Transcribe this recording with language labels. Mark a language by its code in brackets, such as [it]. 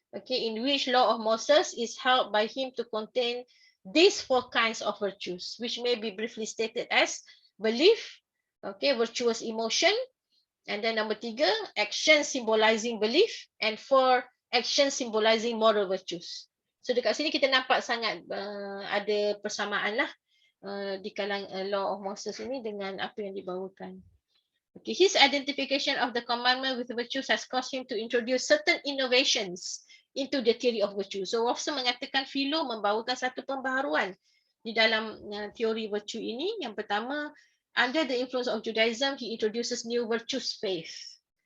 [en] In which law of Moses is held by him to contain these 4 kinds of virtues, which may be briefly stated as belief, virtuous emotion, and then number 3, action symbolizing belief, and 4, action symbolizing moral virtues. [ms] So dekat sini kita nampak sangat ada persamaan lah di kalangan law of Moses ini dengan apa yang dibawakan. [en] His identification of the commandment with virtues has caused him to introduce certain innovations into the theory of virtue. [ms] So Wolfson mengatakan philo membawakan satu pembaharuan di dalam teori virtue ini. Yang pertama, [en] under the influence of Judaism, he introduces new virtues faith.